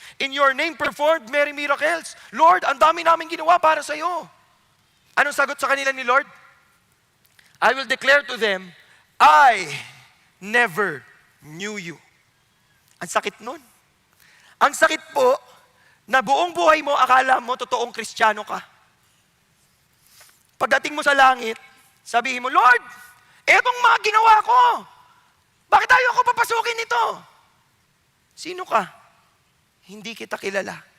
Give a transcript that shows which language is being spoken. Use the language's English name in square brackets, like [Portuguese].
[English] In your name, performed many miracles. [Filipino] Lord, ang dami namin ginawa para sa iyo. Anong sagot sa kanila ni Lord? [English] I will declare to them, I never knew you. [Filipino] Ang sakit nun. Ang sakit po, na buong buhay mo, akala mo, totoong Kristiyano ka. Pagdating mo sa langit, sabihin mo, Lord, etong mga ginawa ko, bakit tayo ako papasukin nito? Sino ka? Hindi kita kilala.